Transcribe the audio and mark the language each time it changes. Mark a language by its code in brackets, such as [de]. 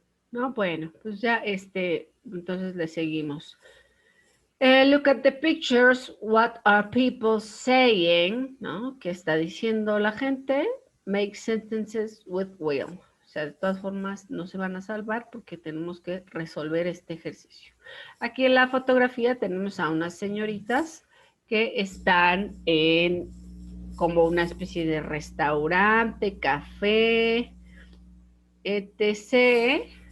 [es] no, bueno, pues ya entonces le seguimos. [en] Look at the pictures, what are people saying, ¿no? [es] ¿Qué está diciendo la gente? [en] Make sentences with will. [es] O sea, de todas formas no se van a salvar porque tenemos que resolver este ejercicio. Aquí en la fotografía tenemos a unas señoritas que están en como una especie de restaurante, café, etc.